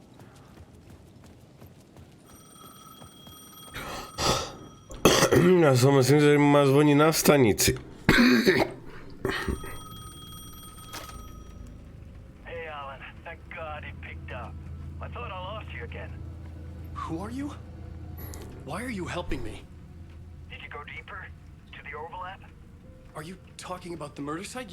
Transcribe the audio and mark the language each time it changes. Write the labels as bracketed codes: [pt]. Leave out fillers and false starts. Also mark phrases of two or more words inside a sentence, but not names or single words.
[sk] Ja som myslím, že má zvoniť na stanici. [en] Hey, Alan. Thank God it picked up. I thought I lost you again. Who are you? Why are you helping me? Did you go deeper? To the overlap? Are you talking about the murder site?